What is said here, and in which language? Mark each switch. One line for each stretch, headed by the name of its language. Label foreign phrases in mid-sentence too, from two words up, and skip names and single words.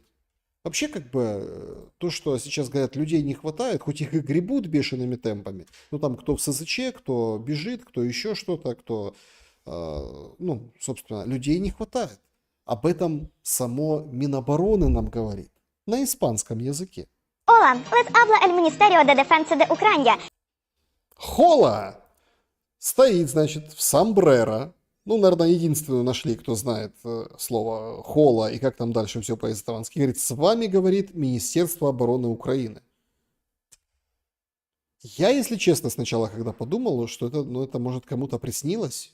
Russian: Вообще, как бы, то, что сейчас говорят, людей не хватает, хоть их и гребут бешеными темпами, ну, там, кто в СЗЧ, кто бежит, кто еще что-то, кто, ну, собственно, людей не хватает. Об этом само Минобороны нам говорит на испанском языке.
Spanish: Hola, les habla el Ministerio de Defensa de Ucrania.
Russian: Хола стоит, значит, в сомбреро. Ну, наверное, единственную нашли, кто знает слово хола и как там дальше все по-испански. Говорит, с вами, говорит, Министерство обороны Украины. Я, если честно, сначала, когда подумал, что это, ну, это может кому-то приснилось,